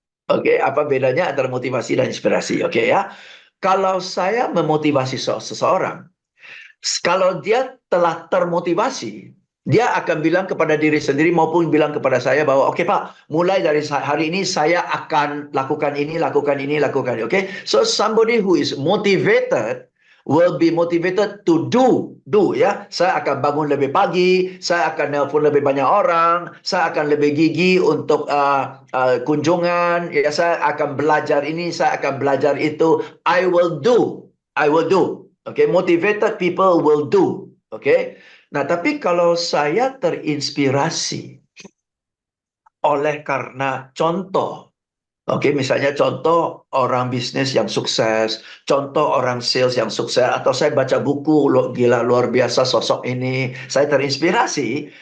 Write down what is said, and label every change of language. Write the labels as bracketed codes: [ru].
[id] Oke, apa bedanya antara motivasi dan inspirasi? Oke ya. Kalau saya memotivasi seseorang, kalau dia telah termotivasi, dia akan bilang kepada diri sendiri maupun bilang kepada saya bahwa oke Pak, mulai dari hari ini saya akan lakukan ini, lakukan ini, lakukan ini. Oke. [en] So somebody who is motivated will be motivated to do ya. [id] Saya akan bangun lebih pagi, saya akan nelpon lebih banyak orang, saya akan lebih gigih untuk kunjungan, ya saya akan belajar ini, saya akan belajar itu. [en] I will do. Okay, motivated people will do. Okay. [id] Nah, tapi kalau saya terinspirasi oleh karena contoh Oke, misalnya contoh orang bisnis yang sukses, contoh orang sales yang sukses, atau saya baca buku, gila luar biasa sosok ini, saya terinspirasi.